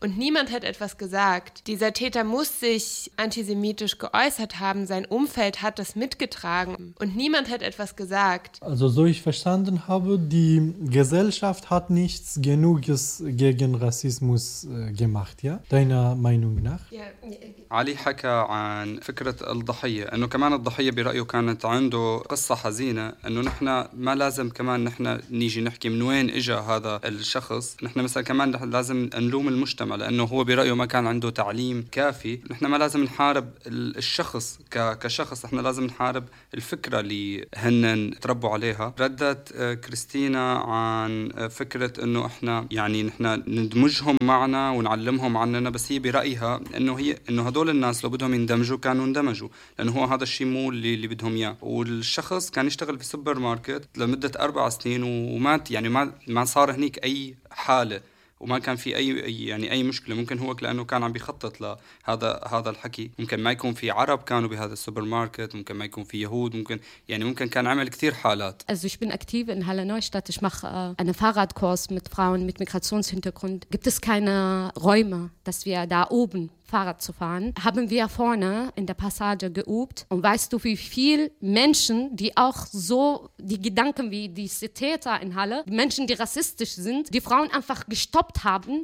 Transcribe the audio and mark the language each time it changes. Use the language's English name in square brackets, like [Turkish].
[German] Und niemand hat etwas gesagt. Dieser Täter muss sich antisemitisch geäußert haben. Sein Umfeld hat das mitgetragen. Und niemand hat etwas gesagt. Also so ich verstanden habe, die Gesellschaft hat nichts Genuges gegen Rassismus gemacht, ja? Deiner Meinung nach? [Arabic] علي حكى عن فكرة الضحية، أنه كمان الضحية برأيه كانت عنده قصة حزينة، أنه نحن ما لازم كمان نحن نيجي نحكي من وين إجا هذا الشخص. نحن مثلا كمان لازم نلوم المجتمع، لأنه هو برأيه ما كان عنده تعليم كافي. نحن ما لازم نحارب الشخص كشخص، نحن لازم نحارب الفكرة اللي هن تربوا عليها. ردت كريستينا عن فكرة أنه إحنا يعني نحن ندمجهم معنا ونعلمهم عننا، بس هي برأيها أنه هدول الناس لو بدهم يندمجوا كانوا اندمجوا، لأنه هو هذا الشيء مو اللي بدهم إياه. والشخص كان يشتغل في سوبر ماركت لمدة 4 سنين ومات، يعني ما صار هنيك أي حالة وما كان في اي يعني اي مشكله. ممكن هو لانه كان عم بيخطط لهذا الحكي. ممكن ما يكون في عرب كانوا بهذا السوبر ماركت, ممكن ما يكون في يهود, ممكن يعني ممكن كان عمل كثير حالات. [German] Also ich bin aktiv in Halle Neustadt, ich mache eine Fahrradkurs mit Frauen mit Migrationshintergrund. Gibt es keine Räume, dass wir da oben Fahrrad zu fahren, haben wir vorne in der Passage geübt. Und weißt du, wie viele Menschen, die auch so die Gedanken wie diese Täter in Halle, die Menschen, die rassistisch sind, die Frauen einfach gestoppt haben.